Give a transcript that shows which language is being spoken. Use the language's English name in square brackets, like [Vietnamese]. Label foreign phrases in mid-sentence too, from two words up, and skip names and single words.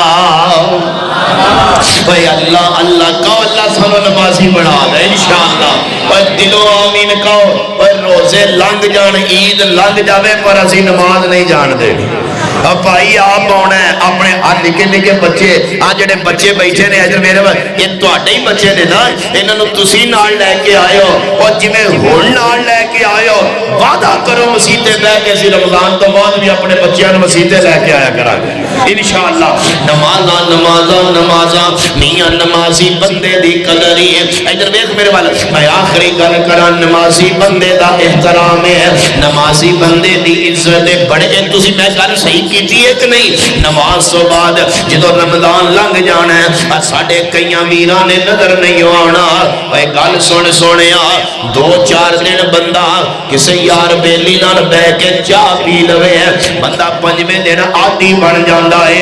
[Punjabi] اوے اللہ اللہ کہو، اللہ سانو نمازی بنا دے انشاءاللہ۔ اوے دلوں آمین کہو۔ اوے روزے لنگ جان، عید لنگ جاوے پر اسی نماز نہیں جان دے۔ اب بھائی آپ آنا ہے اپنے نکے نکے بچے، جڑے بچے بیٹھے نے ادھر میرے یہ تواڈے ہی بچے نے نا، انہاں نوں تسی نال لے کے آئے ہو، اور جویں ہن نال لے کے آئے ہو وعدہ کرو مسیتے بہ کے اسی رمضان تو بعد بھی اپنے بچیاں نوں مسیتے لے کے آیا کراں گے انشاءاللہ۔ نمازاں نمازاں نمازاں، میاں نمازی بندے دی قدر ہی ہے۔ ادھر دیکھ میرے وال، میں آخری گل کراں، نمازی بندے دا احترام ہے، نمازی بندے دی عزت ہے۔ بڑے تسی میں گل صحیح کیتی ہے کہ نہیں؟ نماز تو بعد جدو رمضان لنگ جانا ہے، ساڑھے کئیاں ویران نے نظر نہیں آنا، اے گل سن سونیا، دو چار دن بندہ کسے یار بیلی نال بے کے چاہ پی لوے ہے، بندہ پنجویں دن عادی بن جاندا ہے۔